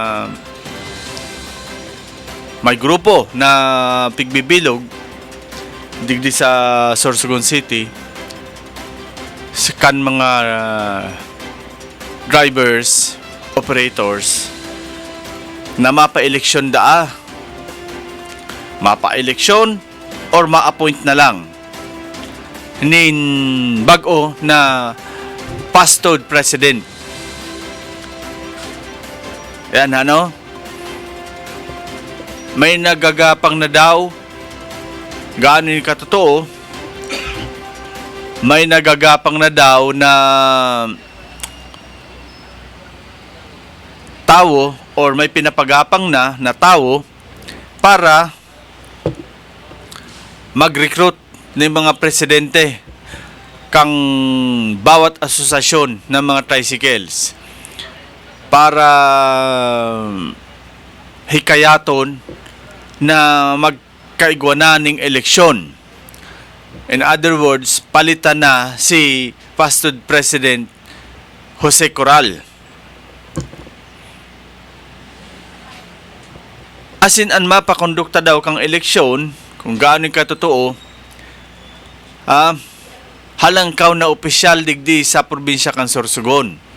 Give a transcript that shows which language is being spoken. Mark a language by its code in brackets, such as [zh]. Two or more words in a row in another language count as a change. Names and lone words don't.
[bik] may grupo na pigbibilog digdi sa Sorsogon City kan mga drivers, operators na mapa-eleksyon mapa-eleksyon or ma-appoint na lang nin bag-o na pastod president. Yan may nagagapang na daw, gaano yung katotoo, may nagagapang na daw na [tl] tao or may pinapagapang na tao para mag-recruit ng mga presidente kang bawat asosasyon ng mga tricycles para hikayaton na magkaigwana ng eleksyon. [en] In other words, [tl] palitan na si pastod President Jose Coral. [bik] Asin an mapakondukta daw kang eleksyon, kung gaano ka totoo, halangkaw na opisyal digdi sa probinsya kan Sorsogon.